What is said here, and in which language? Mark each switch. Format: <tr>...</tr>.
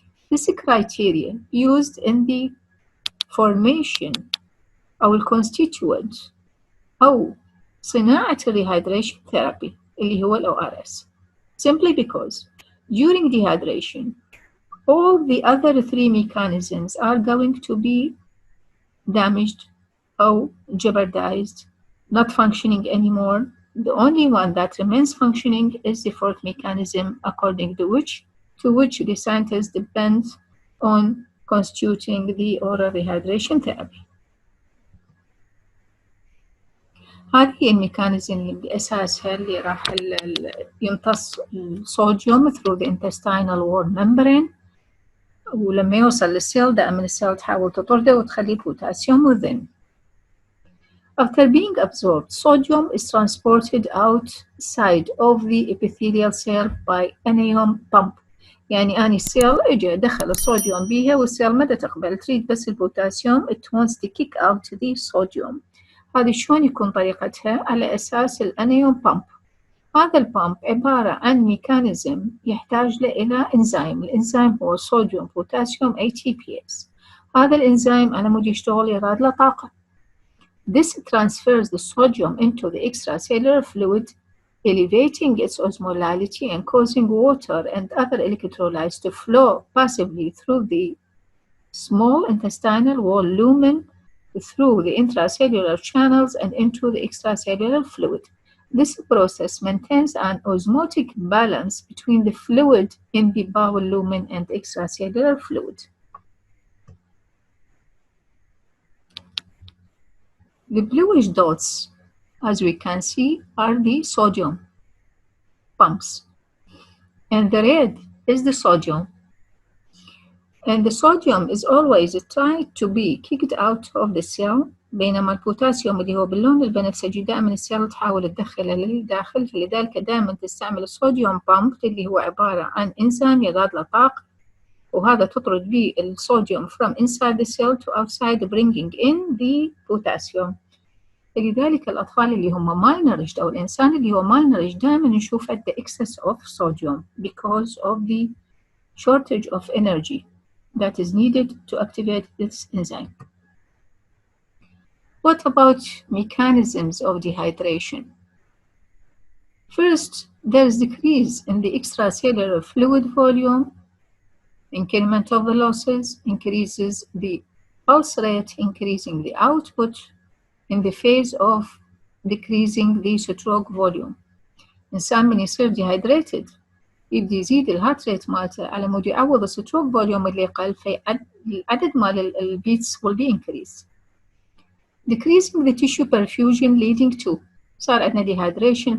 <en>This criteria used in the formation</en> <ar>أو الconstituent أو صناعة</ar> <en>rehydration therapy اللي هو ال ORS, simply because during dehydration all the other three mechanisms are going to be damaged or jeopardized, not functioning anymore. The only one that remains functioning is the fourth mechanism, according to which the scientists depend on constituting the oral rehydration therapy.</en> <ar>هذه الميكانيزم اللي بأساسها اللي راح يمتص الصوديوم</ar> <en>through the intestinal wall membrane،</en> <ar>ولما يوصل للسيل دائما السيل تحاول تطرده وتخلي بوتاسيوم within.</ar> <en>After being absorbed, sodium is transported outside of the epithelial cell by anion pump.</en> <ar>يعني أني السيل إجا دخل الصوديوم بيها والسيل مدى تقبل تريد بس البوتاسيوم</ar> <en>it wants to kick out the sodium.</en> <ar>هذه شلون يكون طريقتها؟ على أساس الأنيون بامب. هذا البامب عبارة عن ميكانيزم يحتاج له إلى إنزيم. الإنزيم هو صوديوم بوتاسيوم ATPase. هذا الإنزيم على مود يشتغل يراد له طاقة.</ar> <en>This transfers the sodium into the extracellular fluid, elevating its osmolality and causing water and other electrolytes to flow passively through the small intestinal wall lumen, through the intracellular channels and into the extracellular fluid. This process maintains an osmotic balance between the fluid in the bowel lumen and extracellular fluid. The bluish dots, as we can see, are the sodium pumps, and the red is the sodium. And the sodium is always tried to be kicked out of the cell،</en> <ar>بينما البوتاسيوم اللي هو باللون البنفسجي دائما السيل تحاول تدخله للداخل، فلذلك دائما تستعمل الصوديوم بامب اللي هو عبارة عن إنزيم يضاد له طاقة، وهذا تطرد به الصوديوم</ar> <en>from inside the cell to outside bringing in the potassium.</en> <ar>لذلك الأطفال اللي هم malnourished أو الإنسان اللي هو malnourished دائما نشوف عنده</ar> <en>excess of sodium because of the shortage of energy that is needed to activate this enzyme. What about mechanisms of dehydration? First, there is decrease in the extracellular fluid volume. Increment of the losses increases the pulse rate, increasing the output in the phase of decreasing the stroke volume.</en> <ar>إنسان من يصير dehydrated يبدي يزيد الهارت ريت مالته على مود يعوض الستروك فوليوم اللي قل، فالعدد مال البيتس</ar> <en>will be increased. Decreasing the tissue perfusion leading to</en> <ar>صار عندنا</ar> <en>dehydration.</en>